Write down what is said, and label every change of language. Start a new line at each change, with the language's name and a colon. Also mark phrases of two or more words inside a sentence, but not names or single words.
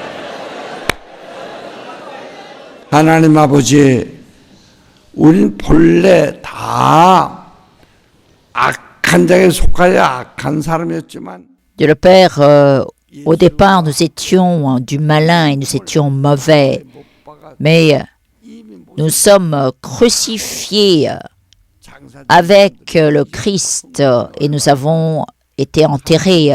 Korean: 하나님 아버지, 우린 본래 다 악한 자에 속하여 악한 사람이었지만
French: Dieu le Père, au départ, nous étions du malin et nous étions mauvais, mais nous sommes crucifiés avec le Christ et nous avons été enterrés.